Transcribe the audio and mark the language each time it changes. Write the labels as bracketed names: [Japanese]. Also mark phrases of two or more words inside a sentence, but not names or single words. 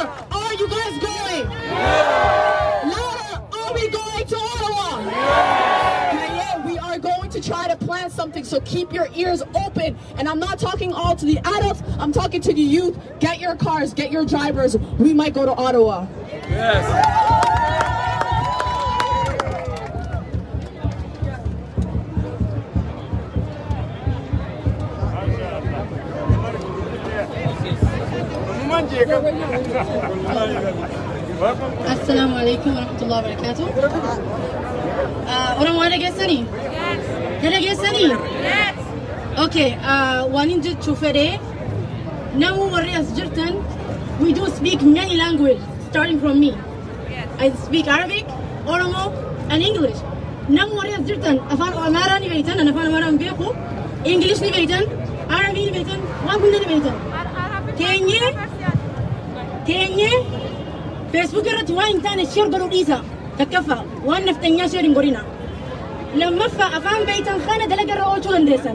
[English] Are you guys going? Yeah. Louder. Are we going to Ottawa? Yeah. We are going to try to plan something, so keep your ears open. And I'm not talking all to the adults, I'm talking to the youth. Get your cars, get your drivers. We might go to Ottawa. Yes. [Arabic] السلام عليكم ورحمة الله وبركاته. [Oromo] Oromoo dhageessanii? Yes. Dhageessanii? Yes. Okay, waan hin jechuu fedhe, namu warri as jirtan, [English] we do speak many languages, starting from me. Yes. I speak Arabic, Oromo, and English. [Oromo] Namu warri as jirtan, afaan Amaaraa ni beektan, an afaan Amaaraa hin beeku, English ni beektan, Arabii ni beektan, waan hunda ni beektan. Keenye, Facebook irratti waan hin taane share godhuu dhiisa. Takkaffaa waan naftanyaa share hin godhina. Lammaffaa afaan beektan kana dalaga irra oolchuu dandeessan.